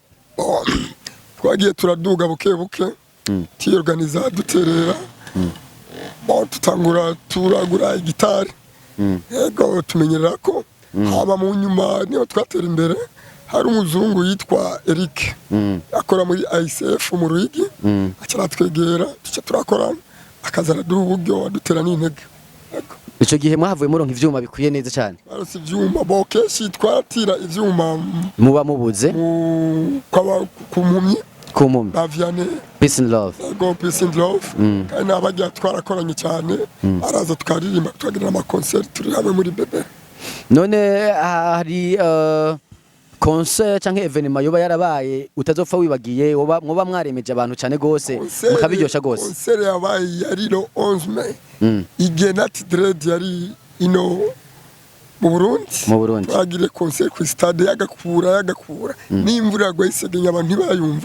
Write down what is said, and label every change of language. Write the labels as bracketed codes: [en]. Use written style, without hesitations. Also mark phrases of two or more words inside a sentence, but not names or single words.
[rn] Twagiye turaduga buke tiyorganiza duterera tutangura turagura gitari yego tumenyerera ko haba mu nyuma niyo twatera imbere hari umuzungu yitwa Eric akora muri ICF mu Ruyigi acaratwegera tuca turakorana akazana duha uburyo adutera n'intege. Ico gihe mwahavuye muronka ivyuma bikwiye neza cyane barose ivyuma bokeshi twatira ivyuma muba mubuze ku mpumyi kumumbi ba Vianney [en] peace and love [rn] go [en] peace and love [rn] kandi n'abagiye twarakoranye cyane araza tukaririmba tukagira ama concert turi hamwe muri bebe. none hari concert canke evenement yoba yarabaye utazopfa wibagiye mwoba mwaremeje abantu cyane gose mukabiryosha gose. Concert yabaye yari lo 11 May igihe Nati Dread yari ino mu Burundi twagire concert ku stade yagakura n'imvura yagwaye isegenya abantu ntibayumva